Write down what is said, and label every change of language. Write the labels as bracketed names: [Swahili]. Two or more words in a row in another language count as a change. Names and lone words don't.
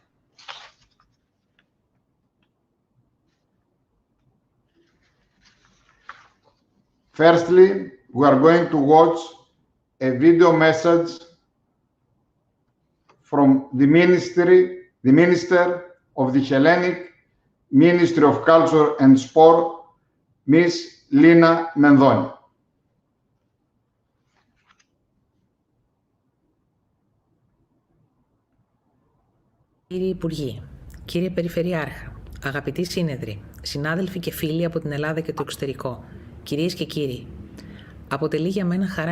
[English] Firstly, we are going to watch a video message from the Minister of the Hellenic Ministry of Culture and Sport, Ms. Lina Mendoni. [Greek] Κύριοι Υπουργοί, κύριε Περιφερειάρχα, αγαπητοί σύνεδροι, συνάδελφοι και φίλοι από την Ελλάδα και το εξωτερικό, κυρίες και κύριοι, αποτελεί για μένα χαρά